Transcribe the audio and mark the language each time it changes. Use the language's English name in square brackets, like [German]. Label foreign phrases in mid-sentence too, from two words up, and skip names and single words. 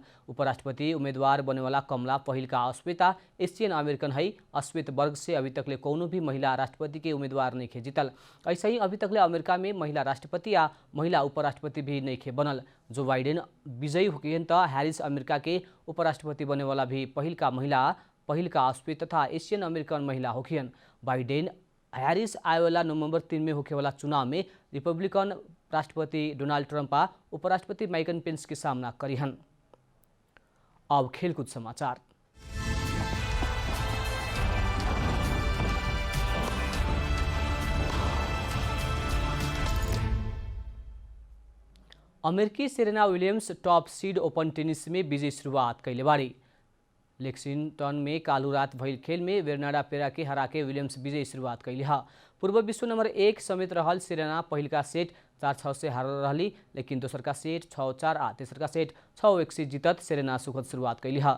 [Bhojpuri] उपराष्ट्रपति उम्मीदवार बने वाला कमला पहिल का अश्वेता [English] Asian American [Bhojpuri] है। अश्वेत वर्ग से अभी तकले कौनो भी महिला राष्ट्रपति के उम्मीदवार नहीं खे जीतल। ऐसे ही अभी तकले अमेरिका में महिला राष्ट्रपति या महिला उपराष्ट्रपति भी नहीं खे बनल। जो बाइडेन विजयी होकिन त हैरिस अमेरिका के उपराष्ट्रपति बने वाला भी पहिल का अश्वेत तथा [English] Asian American [Bhojpuri] महिला होखियन। बाइडेन हैरिस आएवाला नवंबर 3 में होने वाला चुनाव में रिपब्लिकन राष्ट्रपति डोनाल्ड ट्रंप आ उपराष्ट्रपति माइक पेंस के सामना करिहन। अब खेलकूद समाचार। अमेरिकी सेरेना विलियम्स [English] top seed open tennis [Bhojpuri] में विजयी शुरुआत कैले बाड़ी। लेक्सिंगटन में कालू रात भइल खेल में बेर्नाडा पेरा के हरा के विलियम्स विजयी शुरुआत कैली हा। पूर्व विश्व नंबर 1 समेत रहल सेरेना पहिल का सेट 4-6 से हार रही, लेकिन दोसर का सेट 6-4 आ तेसर का सेट 6-1 से जीतत सेरेना सुखद शुरुआत कैली हा।